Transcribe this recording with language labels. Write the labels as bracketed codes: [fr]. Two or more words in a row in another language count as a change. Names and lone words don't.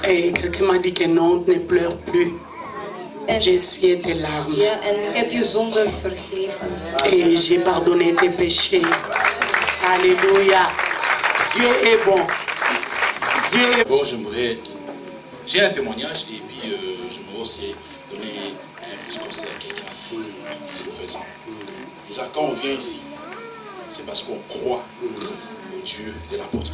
[fr] Et quelqu'un m'a dit que non, ne pleure plus. J'ai essuyé tes larmes. [nl] Ja, en ik heb je zonde vergeven. [fr] Et j'ai pardonné tes péchés. Alléluia. Dieu est bon. Dieu est bon. J'ai un témoignage et puis j'aimerais aussi donner un petit conseil à quelqu'un ici présent. Déjà, quand on vient ici, c'est parce qu'on croit au Dieu de l'apôtre.